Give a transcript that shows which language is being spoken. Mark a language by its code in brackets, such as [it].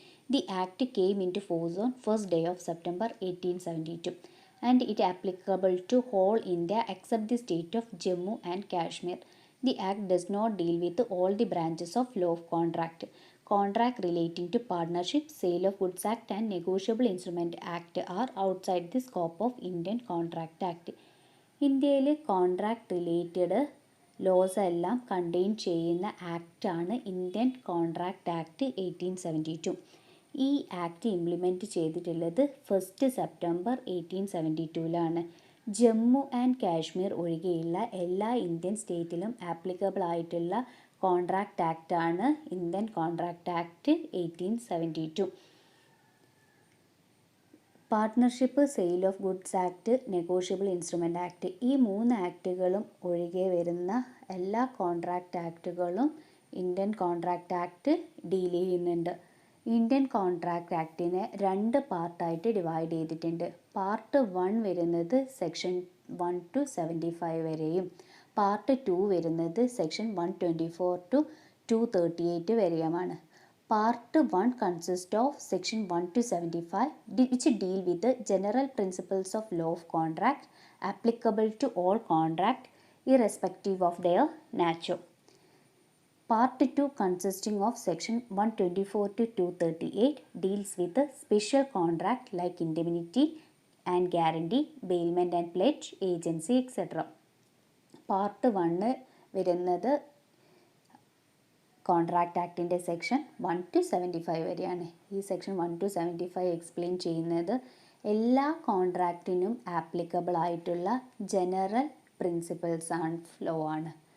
[en] The Act came into force on 1st day of September 1872 and it applicable to whole India except the state of Jammu and Kashmir. The Act does not deal with all the branches of law of contract. Contract relating to Partnership, Sale of Goods Act and Negotiable Instrument Act are outside the scope of Indian Contract Act. [ml] ഇന്ത്യയിൽ contract related loss എല്ലാം contain ചെയ്യുന്ന ആക്റ്റാണ് Indian contract act 1872. ഈ act implement ചെയ്തിട്ടുള്ളത് 1st September 1872 Jammu and Kashmir ഒഴികെയുള്ള എല്ലാ Indian സ്റ്റേറ്റിലും applicable ആയിട്ടുള്ള contract ആക്റ്റാണ് Indian contract act 1872. Partnership, sale of goods act, negotiable instrument act, ഈ 3 ആക്റ്റുകളും ഒഴികെ വരുന്ന എല്ലാ contract ആക്റ്റുകളും Indian contract act deal ചെയ്യുന്നുണ്ട്. ഇന്ത്യൻ കോൺട്രാക്റ്റ് ആക്ടിനെ 2 പാർട്ടായിട്ട് ഡിവൈഡ് ചെയ്തിട്ടുണ്ട്. പാർട്ട് 1 വരുന്നത് സെക്ഷൻ 1 to 75 വരെയും പാർട്ട് 2 വരുന്നത് സെക്ഷൻ 124 to 238 വരെയുമാണ്. [en] Part 1 consists of section 1 to 75 which deal with the general principles of law of contract applicable to all contract irrespective of their nature. Part 2 consisting of section 124 to 238 deals with the special contract like indemnity and guarantee, bailment and pledge, agency etc. [ml] Part 1 വരുന്നത് contract ആക്ടിൻ്റെ section 1 to 75 വരെയാണ്. ഈ section 1 to 75 explain ചെയ്യുന്നത് എല്ലാ കോൺട്രാക്റ്റിനും applicable ആയിട്ടുള്ള general principles and law ആണ്.